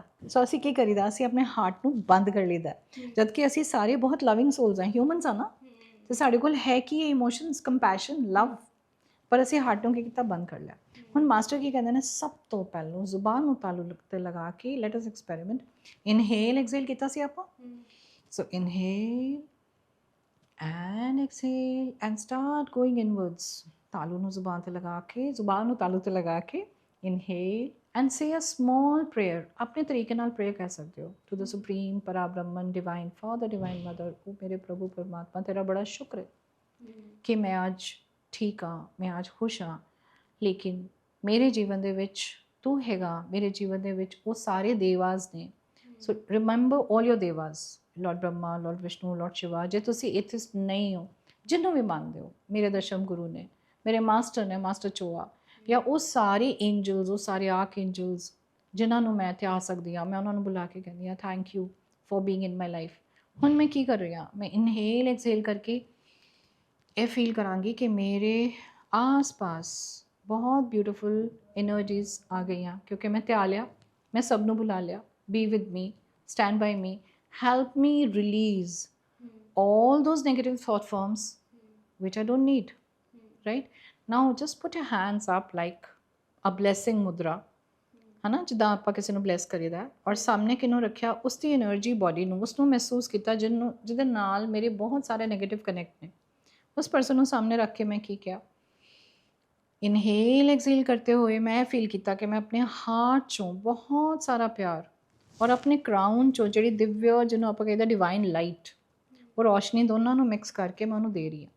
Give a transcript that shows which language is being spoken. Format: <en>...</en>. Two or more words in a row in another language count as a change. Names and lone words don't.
<pa>ਸੋ ਅਸੀਂ ਕੀ ਕਰੀਦਾ, ਅਸੀਂ ਆਪਣੇ ਹਾਰਟ ਨੂੰ ਬੰਦ ਕਰ ਲਈਦਾ, ਜਦ ਕਿ ਅਸੀਂ ਸਾਰੇ ਬਹੁਤ</pa> <en>loving souls</en> <pa>ਹਾਂ, ਹਿਊਮਨਸ ਆ ਨਾ, ਤੇ ਸਾਡੇ ਕੋਲ ਹੈ ਕੀ ਇਹ</pa> <en>emotions, compassion, love,</en> <pa>ਪਰ ਅਸੀਂ ਹਾਰਟ ਨੂੰ ਕੀ ਕੀਤਾ, ਬੰਦ ਕਰ ਲਿਆ। ਹੁਣ ਮਾਸਟਰ ਕੀ ਕਹਿੰਦੇ ਨੇ, ਸਭ ਤੋਂ ਪਹਿਲਾਂ ਜ਼ੁਬਾਨ ਨੂੰ ਤਾਲੂ ਤੇ ਲਗਾ ਕੇ</pa> <en>let us experiment. inhale exhale</en> <pa>ਕੀਤਾ ਸੀ ਆਪਾਂ, ਸੋ</pa> <en>inhale and exhale and start going inwards.</en> <pa>ਤਾਲੂ ਨੂੰ ਜ਼ੁਬਾਨ ਤੇ ਲਗਾ ਕੇ, ਜ਼ੁਬਾਨ ਨੂੰ ਤਾਲੂ ਤੇ ਲਗਾ ਕੇ</pa> <en>inhale and say a small prayer.</en> <pa>ਆਪਣੇ ਤਰੀਕੇ ਨਾਲ prayer ਕਰ ਸਕਦੇ ਹੋ</pa> <en>to the supreme parabrahman divine father divine mother।</en> <pa>ਉਹ ਮੇਰੇ ਪ੍ਰਭੂ ਪਰਮਾਤਮਾ, ਤੇਰਾ ਬੜਾ ਸ਼ੁਕਰ ਹੈ ਕਿ ਮੈਂ ਅੱਜ ਠੀਕ ਹਾਂ, ਮੈਂ ਅੱਜ ਖੁਸ਼ ਹਾਂ, ਲੇਕਿਨ ਮੇਰੇ ਜੀਵਨ ਦੇ ਵਿੱਚ ਤੂੰ ਹੈਗਾ, ਮੇਰੇ ਜੀਵਨ ਦੇ ਵਿੱਚ ਉਹ ਸਾਰੇ ਦੇਵਾਸ ਨੇ।</pa> <en>so remember all your devas, Lord Brahma, Lord Vishnu, Lord Shiva।</en> <pa>ਜੇ ਤੁਸੀਂ ਏਥਿਸਟ ਨਹੀਂ ਹੋ, ਜਿਹਨੂੰ ਵੀ ਮੰਨਦੇ ਹੋ, ਮੇਰੇ ਦਸ਼ਮ ਗੁਰੂ ਨੇ, ਮੇਰੇ ਮਾਸਟਰ ਨੇ, ਮਾਸਟਰ ਚੋਆ, ਜਾਂ ਉਹ ਸਾਰੇ ਐਂਜਲਸ, ਉਹ ਸਾਰੇ</pa> <en>arch angels</en> <pa>ਜਿਨ੍ਹਾਂ ਨੂੰ ਮੈਂ ਧਿਆ ਸਕਦੀ ਹਾਂ, ਮੈਂ ਉਹਨਾਂ ਨੂੰ ਬੁਲਾ ਕੇ ਕਹਿੰਦੀ ਹਾਂ</pa> <en>thank you for being in my life.</en> <pa>ਹੁਣ ਮੈਂ ਕੀ ਕਰ ਰਹੀ ਹਾਂ, ਮੈਂ</pa> <en>inhale exhale</en> <pa>ਕਰਕੇ ਇਹ ਫੀਲ ਕਰਾਂਗੀ ਕਿ ਮੇਰੇ ਆਸ-ਪਾਸ ਬਹੁਤ</pa> <en>beautiful energies</en> <pa>ਆ ਗਈਆਂ, ਕਿਉਂਕਿ ਮੈਂ ਧਿਆ ਲਿਆ, ਮੈਂ ਸਭ ਨੂੰ ਬੁਲਾ ਲਿਆ।</pa> <en>be with me, stand by me, help me release all those negative thought forms which I don't need, right? Now just put your hands up like a blessing mudra,</en> <hi>है ना,</hi> <pa>जिदा ਆਪਾਂ ਕਿਸੇ ਨੂੰ ਬਲੈਸ ਕਰੀਦਾ, ਔਰ ਸਾਹਮਣੇ ਕਿਨੂੰ ਰੱਖਿਆ, ਉਸ ਦੀ એનર્ਜੀ ਬਾਡੀ ਨੂੰ, ਉਸ ਨੂੰ ਮਹਿਸੂਸ ਕੀਤਾ ਜਿਹਦੇ ਨਾਲ ਮੇਰੇ ਬਹੁਤ ਸਾਰੇ</pa> <en>negative connect</en> <pa>ਨੇ। ਉਸ ਪਰਸਨ ਨੂੰ ਸਾਹਮਣੇ ਰੱਖ ਕੇ ਮੈਂ ਕੀ ਕਿਹਾ,</pa> <en>inhale exhale</en> <pa>ਕਰਤੇ ਹੋਏ ਮੈਂ ਫੀਲ ਕੀਤਾ ਕਿ ਮੈਂ ਆਪਣੇ ਹਾਰਟ ਚੋਂ ਬਹੁਤ ਸਾਰਾ ਪਿਆਰ ਔਰ ਆਪਣੇ ਕਰਾਊਨ ਚੋਂ ਜਿਹੜੀ ਦਿਵਯ, ਜਿਹਨੂੰ ਆਪਾਂ ਕਹਿੰਦੇ</pa> <en>divine light,</en> <pa>ਉਹ ਰੋਸ਼ਨੀ, ਦੋਨਾਂ ਨੂੰ ਮਿਕਸ ਕਰਕੇ ਮੈਂ ਉਹਨੂੰ ਦੇ ਰਹੀ ਹਾਂ।</pa>